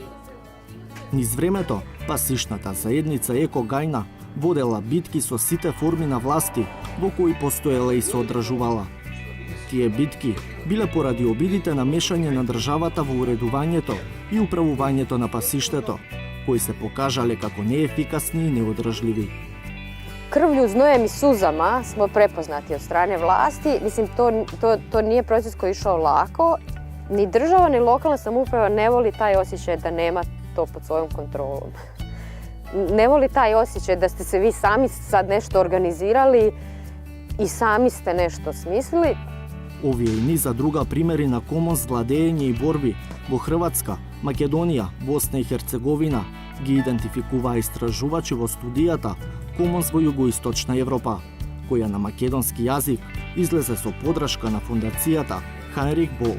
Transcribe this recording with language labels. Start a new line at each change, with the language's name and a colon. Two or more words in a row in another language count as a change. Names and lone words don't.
Macedonian: Низ времето, пасишната заедница Еко Гајна водела битки со сите форми на власти во кои постоела и се одржувала. Тие битки биле поради обидите на мешање на државата во уредувањето и управувањето на пасиштето, кои се покажале како неефикасни и неодржливи.
Croatian: Krvlju, znojem i suzama smo prepoznati od strane vlasti. Mislim, to nije proces koji je išao lako. Ni država, ni lokalna samouprava ne voli taj osjećaj da nema to pod svojom kontrolom. Ne voli taj osjećaj da ste se vi sami sad nešto organizirali i sami ste nešto smislili.
Macedonian: Овие и низа друга примери на комонс владење и борби во Хрватска, Македонија, Босна и Херцеговина ги идентификуваа истражувачи во студијата Комонс во Југоисточна Европа, која на македонски јазик излезе со подршка на фундацијата Хайнрих Бол.